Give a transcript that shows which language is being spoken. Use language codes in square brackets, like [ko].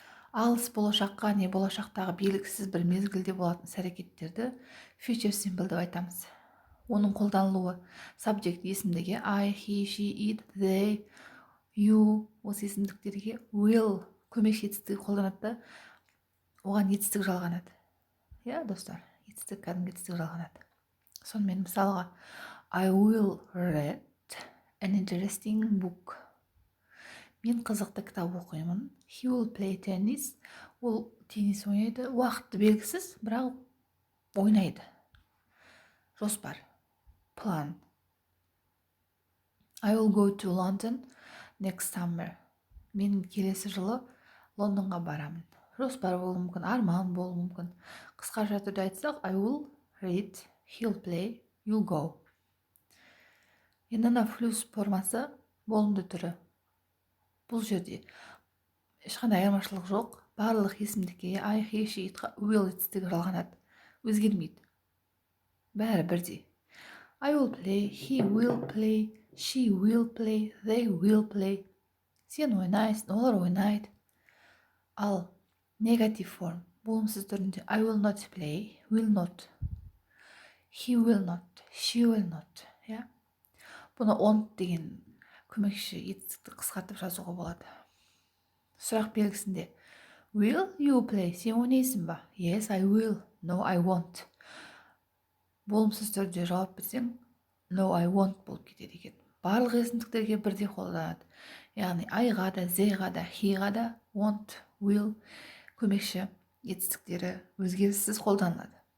[kk] Алыс болашаққа не болашақтағы белгісіз бір мезгілде болатын іс-әрекеттерді future simple деп айтамыз. Оның қолданылуы subject есімдіге I, he, she, it, they, you осы есімдіктерге will көмекші етістігі қолданады да оған етістік жалғанады. Достар, етістік кәдімгі етістік жалғанады. Сонымен мысалға [en] I will read an interesting book. [kk] Мен қызықты кітап оқимын. [en] He will play tennis. [kk] Ол теннис ойнайды. Уақыты белгісіз, бірақ ойнайды. Жоспар. План. [en] I will go to London next summer. [kk] Мен келесі жылы Лондонға барамын. Жоспар болуы мүмкін, арман болуы мүмкін. Қысқаша түрде айтсақ, [en] I will read, he'll play, you'll go. [kk] Енді плюс формасы болымды түрі. Бұл жерде ешқандай айырмашылық жоқ. Барлық есімдікке I, he, she, it, will етістігі жалғанады. Өзгермейді. Бәрі бірдей. [en] I will play, he will play, she will play, they will play. [kk] Сен ойнайсың, олар ойнайды. Ал негатив форм болымсыз түрінде [en] I will not play, will not, he will not, she will not. [kk] Бұны on деген көмекші етістікті қысқартып жазуға болады. Сұрақ белгісінде [en] will you play? [kk] Сен ойнайсың ба? [en] Yes, I will. No, I won't. [kk] Болымсыз түрде жауап берсең [en] no, I won't [kk] болып кетеді екен. Барлық есімдіктерге бірдей қолданады. Яғни I-ға да, Z-ға да, he-ға да won't, will көмекші етістіктері өзгеріссіз қолданылады.